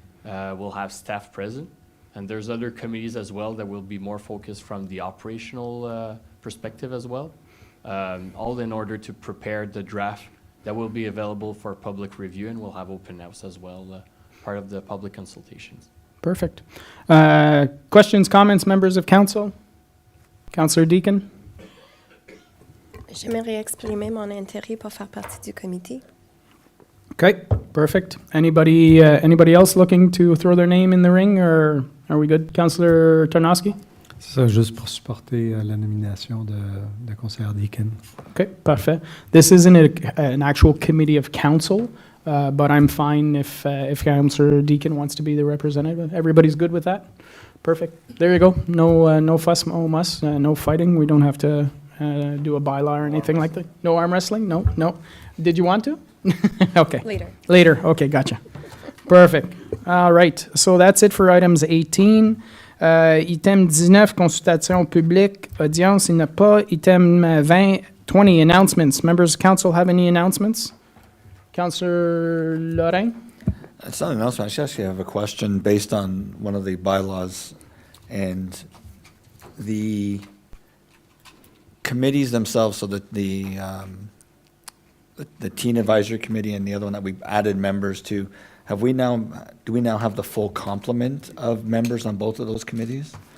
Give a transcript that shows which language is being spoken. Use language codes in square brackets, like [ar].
[en] We'll have staff present, and there's other committees as well that will be more focused from the operational perspective as well, all in order to prepare the draft that will be available for public review, and we'll have open house as well, part of the public consultations. Perfect. Questions, comments, members of council? Councillor Deacon? [fr] J'aimerais exprimer mon intérêt pour faire partie du comité. [en] Okay, perfect. Anybody else looking to throw their name in the ring, or are we good? Councillor Tarnowski? [fr] C'est ça, juste pour supporter la nomination de conseillère Deacon. Okay, parfait. [en] This isn't an actual committee of council, but I'm fine if Councillor Deacon wants to be the representative. Everybody's good with that? Perfect. There you go. No fuss, no muss, no fighting. We don't have to do a bylaw or anything like that. No arm wrestling? No. Did you want to? Okay. Later. Okay, gotcha. Perfect. All right. So that's it for items 18. [fr] Item 19, consultation publique, audience, il n'y a pas. [en] Item 20, announcements. Members of council have any announcements? Councillor Lorrain? It's not an announcement. I actually have a question based on one of the bylaws and the committees themselves, so that the teen advisory committee and the other one that we've added members to, do we now have the full complement of members on both of those committees?